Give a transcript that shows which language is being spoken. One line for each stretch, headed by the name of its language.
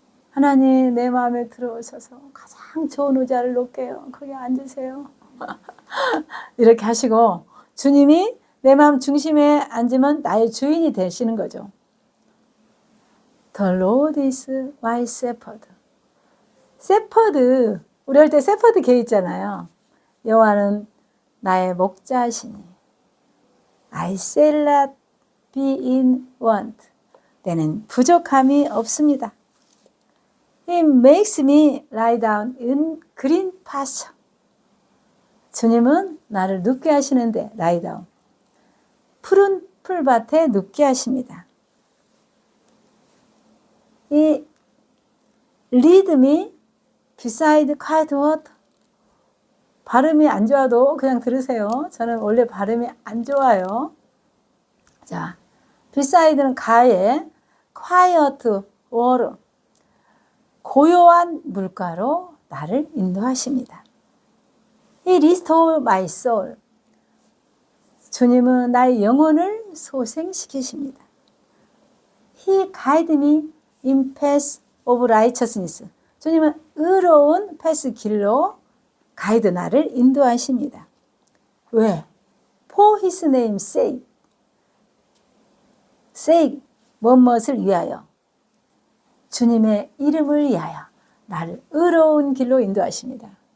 Korean: 하나님 내 마음에 들어오셔서 가장 좋은 의자를 놓을게요. 거기 앉으세요. 이렇게 하시고 주님이 내 마음 중심에 앉으면 나의 주인이 되시는 거죠.
English: The Lord is my shepherd. shepherd,
Korean: 우리 할 때
English: shepherd
Korean: 개 있잖아요. 여호와는 나의 목자시니
English: I shall not be in want.
Korean: 내는 부족함이 없습니다.
English: He makes me lie down in green pasture.
Korean: 주님은 나를 눕게 하시는데
English: lie down.
Korean: 푸른 풀밭에 눕게 하십니다.
English: 이 lead me beside quiet water.
Korean: 발음이 안 좋아도 그냥 들으세요. 저는 원래 발음이 안 좋아요. 자, beside는 가에,
English: quiet water.
Korean: 고요한 물가로 나를 인도하십니다.
English: He restores my soul.
Korean: 주님은 나의 영혼을 소생시키십니다.
English: He guides me in paths of righteousness.
Korean: 주님은 의로운 패스 길로 가이드 나를 인도하십니다.
English: 왜? For his name's sake.
Korean: sake, 무엇을 위하여. 주님의 이름을 위하여 나를 의로운 길로 인도하십니다.